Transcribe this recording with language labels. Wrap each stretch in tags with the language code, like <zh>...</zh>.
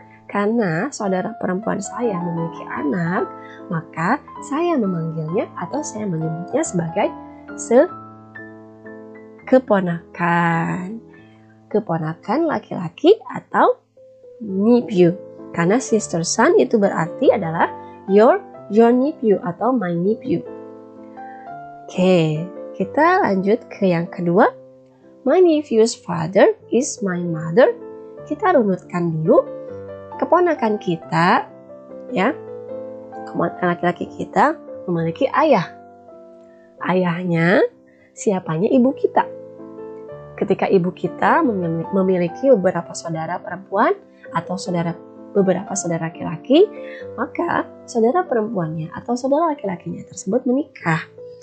<id>Karena saudara perempuan saya memiliki anak, maka saya memanggilnya atau saya menyebutnya sebagai keponakan. Keponakan laki-laki atau nephew. Karena</id> <en>sister son</en> <id>itu berarti adalah your nephew atau my nephew. Oke, kita lanjut ke yang kedua.</id> <en>My nephew's father is my mother.</en> <id>Kita runutkan dulu. Keponakan kita, ya, keponakan laki-laki kita memiliki ayah. Ayahnya siapanya? Ibu kita. Ketika ibu kita memiliki beberapa saudara perempuan atau beberapa saudara laki-laki, maka saudara perempuannya atau saudara laki-lakinya tersebut menikah.</id>